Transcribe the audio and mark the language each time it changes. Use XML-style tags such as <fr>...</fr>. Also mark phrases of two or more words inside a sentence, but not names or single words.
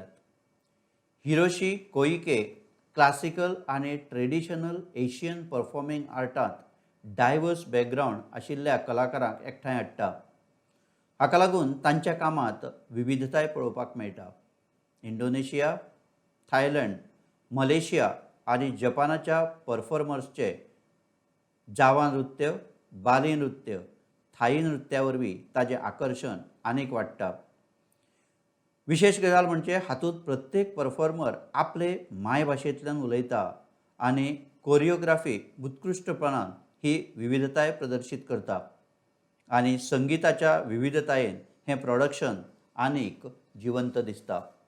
<kok>हिरोशी कोइके क्लासिकल आनी ट्रेडिशनल एशियन परफॉर्मिंग आर्टांत</kok> <en>diverse background</en> <kok>आशिल्ल्या कलाकारांक एकठांय हाडटा. हाका लागून तांच्या कामांत विविधताय पळोवपाक मेळटा. इंडोनेशिया, थायलंड, मलेशिया आनी जपानाच्या परफॉर्मर्सचे जावा नृत्य, बाली नृत्य, थाई नृत्या वरवीं ताचें आकर्शण आनीक वाडटा. विशेष गजाल म्हणजे हातूंत प्रत्येक परफॉर्मर आपले मायभाशेंतल्यान उलयता आनी कोरियोग्राफी उत्कृश्टपणान ही विविधताय प्रदर्शीत करता आनी संगीताच्या विविधतायेन हें प्रोडक्शन आनीक जिवंत दिसता.</kok>